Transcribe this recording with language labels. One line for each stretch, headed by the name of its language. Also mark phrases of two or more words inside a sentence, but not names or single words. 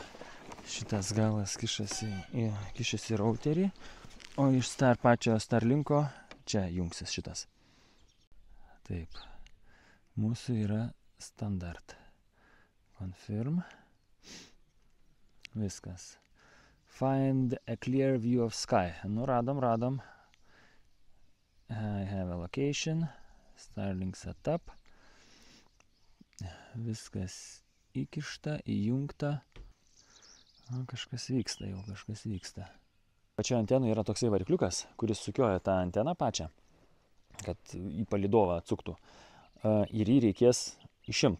Lithuanian: Šitas galas kišasi į routerį. O iš pačio Starlinko čia jungsis šitas. Taip. Mūsų yra standart. Confirm. Viskas.
English: Find a clear view of sky.
Lithuanian: Nu, radom.
English: I have a location. Starlink setup.
Lithuanian: Viskas įkišta, įjungta. O, kažkas vyksta. Pačioje antenoje yra toksai varikliukas, kuris sukioja tą anteną pačią, kad į palydovą atsuktų. Ir jį reikės išimti.